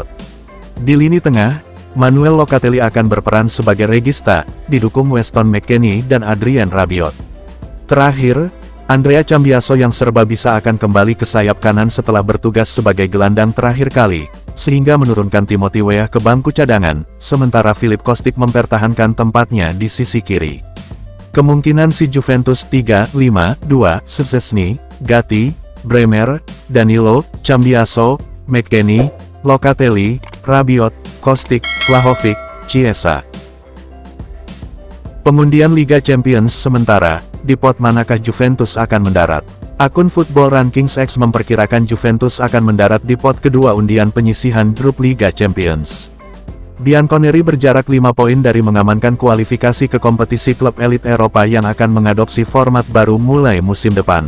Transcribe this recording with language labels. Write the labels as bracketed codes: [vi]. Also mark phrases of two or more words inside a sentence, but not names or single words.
[id] Di lini tengah, Manuel Locatelli akan berperan sebagai regista, didukung Weston McKennie dan Adrien Rabiot. Terakhir, Andrea Cambiaso yang serba bisa akan kembali ke sayap kanan setelah bertugas sebagai gelandang terakhir kali, sehingga menurunkan Timothy Weah ke bangku cadangan, sementara Filip Kostic mempertahankan tempatnya di sisi kiri. Kemungkinan si Juventus 3-5-2, Szczesny, Gatti, Bremer, Danilo, Cambiaso, McKennie, Locatelli, Rabiot, Kostic, Vlahovic, Chiesa. Pengundian Liga Champions sementara, di pot manakah Juventus akan mendarat? Akun Football Rankings X memperkirakan Juventus akan mendarat di pot kedua undian penyisihan grup Liga Champions. Bianconeri berjarak 5 poin dari mengamankan kualifikasi ke kompetisi klub elit Eropa yang akan mengadopsi format baru mulai musim depan.